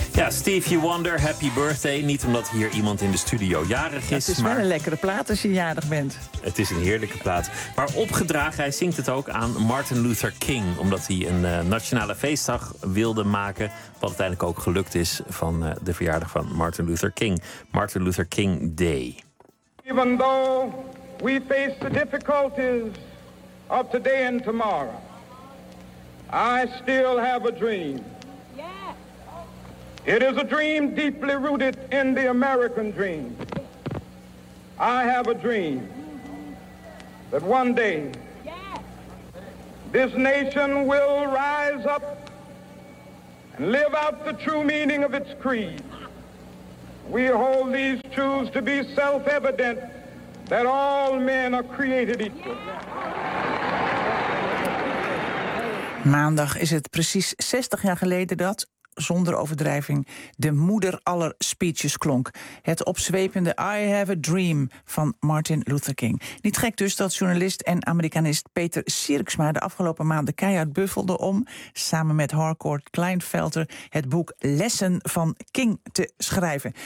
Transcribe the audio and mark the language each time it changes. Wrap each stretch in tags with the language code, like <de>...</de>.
<en>Stevie Wonder, happy birthday.</en> <nl>Niet omdat hier iemand in de studio jarig is. Het is maar wel een lekkere plaat als je jarig bent. Het is een heerlijke plaat. Maar opgedragen, hij zingt het ook aan Martin Luther King. Omdat hij een nationale feestdag wilde maken. Wat uiteindelijk ook gelukt is van de verjaardag van Martin Luther King.</nl> <en>Martin Luther King Day. Even though we face the difficulties of today and tomorrow, I still have a dream. It is a dream deeply rooted in the American dream. I have a dream that one day this nation will rise up and live out the true meaning of its creed. We hold these truths to be self-evident that all men are created equal.</en> <nl>Maandag is het precies 60 jaar geleden dat, zonder overdrijving, de moeder aller speeches klonk. Het opzwepende I Have a Dream van Martin Luther King. Niet gek dus dat journalist en Amerikanist Peter Sirksma de afgelopen maanden keihard buffelde om, samen met Harcourt Kleinfelter, het boek Lessen van King te schrijven.</nl>